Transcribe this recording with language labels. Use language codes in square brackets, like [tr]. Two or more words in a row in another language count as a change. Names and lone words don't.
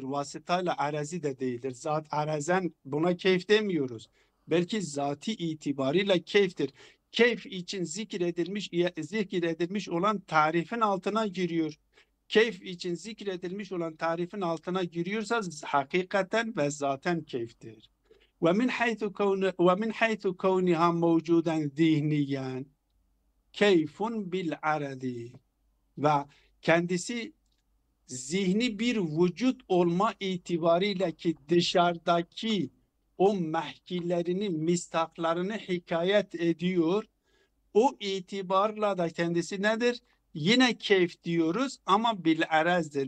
[tr] Vasıtayla arazi de değildir. Zat arazen, buna keyf demiyoruz. Belki zati itibariyle keyftir. Keyf için zikredilmiş olan tarifin altına giriyor. Keyf için zikredilmiş olan tarifin altına giriyorsa hakikaten ve zaten keyftir. [ar] ومن حيث كونها موجودا ذهنيا كيف بالعرض, [tr] ve kendisi zihni bir vücut olma itibariyle ki dışarıdaki o mehkilerini, mistaklarını hikayet ediyor. O itibarla da kendisi nedir? Yine keyf diyoruz ama bil arezdir.